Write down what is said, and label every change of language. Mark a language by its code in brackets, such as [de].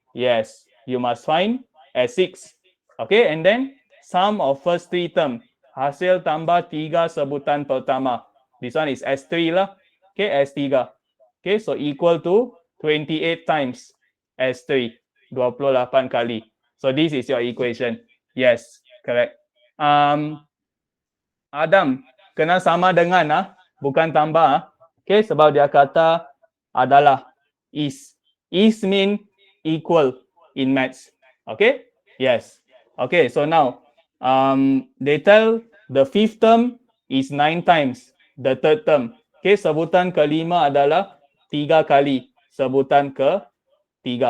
[en] Yes, you must find S6. Okay, and then sum of first 3 term. [ms] Hasil tambah 3 sebutan pertama. [en] This one is S3 [ms] lah. Okay, S3. [en] Okay, so equal to 28 times S3. [ms] 28 kali. [en] So this is your equation. Yes, correct. [ms] Adam, kena sama dengan bukan tambah. Okay, sebab dia kata adalah is. [en] Is mean equal in maths. Okay? Yes. Okay, so now they tell the 5th term is 9 times the 3rd term. [ms] Okay, sebutan kelima adalah 3 kali sebutan ke-3.